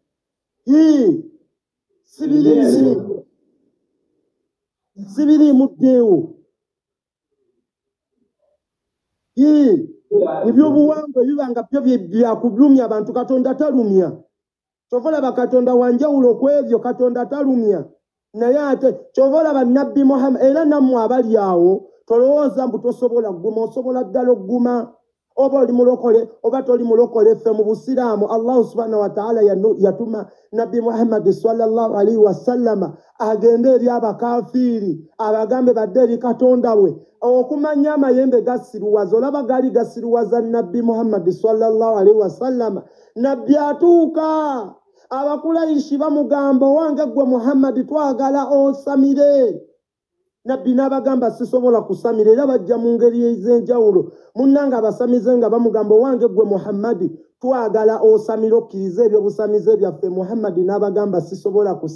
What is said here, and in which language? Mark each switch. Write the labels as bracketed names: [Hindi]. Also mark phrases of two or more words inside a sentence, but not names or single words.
[Ganda] sibirimu ddeewo ebyobuwangwa ebibanga byo byakulumya abantu katonda talumya kyova olaba katonda wanjawulo ku ebyo katonda talumya naye ate kyova olaba nabbi Muhammad era nammwe abali awo tolowooza mbu tosobola gguma osobola ddala ogguma oba oli mulokole oba toli mulokole ffe mu busiraamu [Arabic] الله سبحانه وتعالى [Ganda] yatuma nabbi Muhammad [Arabic] صلى الله عليه وسلم [Ganda] agende eri abakafiiri abagambe badde eri katonda we okumanya amayembe gasiruwaza olaba gaali gasiruwaza nabbi Muhammad [Arabic] صلى الله عليه وسلم [Ganda] nabbi atuuka abakulayisi bamugamba owange gwe Muhammad twagala osamire nabbi n'abagamba sisobola kusamira era bajja mu ngeri ez'enjawulo munnanga abasamize nga bamugamba owange gwe Muhammad twagala osamira okkiriza ebyobusamize byaffe Muhammad n'abagamba sisobola